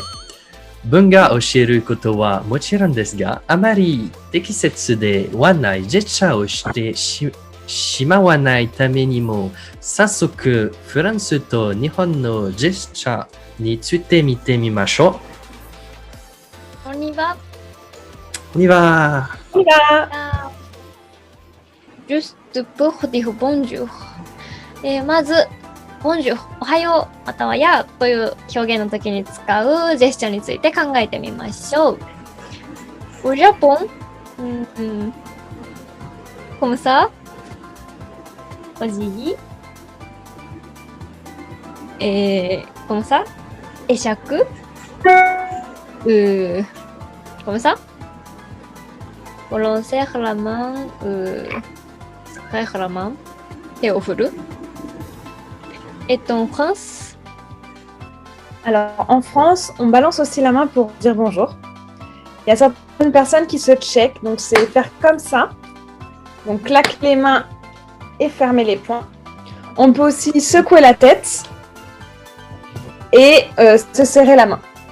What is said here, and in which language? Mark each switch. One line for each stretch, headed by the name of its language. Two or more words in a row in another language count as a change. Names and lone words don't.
Japanese: 文化を知ることはもちろんですが、あまり適切ではないジェスチャーをしてしまわないためにも、早速フランスと日本のジェスチャーについて見てみましょう。
French: On y va. On y va. Juste pour dire bonjour.
Japanese: まず、bonjour、おはよう、またはやという表現の時に使うジェスチャーについて考えてみましょう。
French: Au Japon, comme ça, お辞儀、comme ça, 会釈、comme ça, on serre la main, serre la main,
Japanese: 手を振る。
French: Et en France? Alors, en France, on balance aussi la main pour dire bonjour. Il y a certaines personnes qui se checkent, donc c'est faire comme ça. Donc, claquer les mains et fermer les poings. On peut aussi secouer la tête et se serrer la main.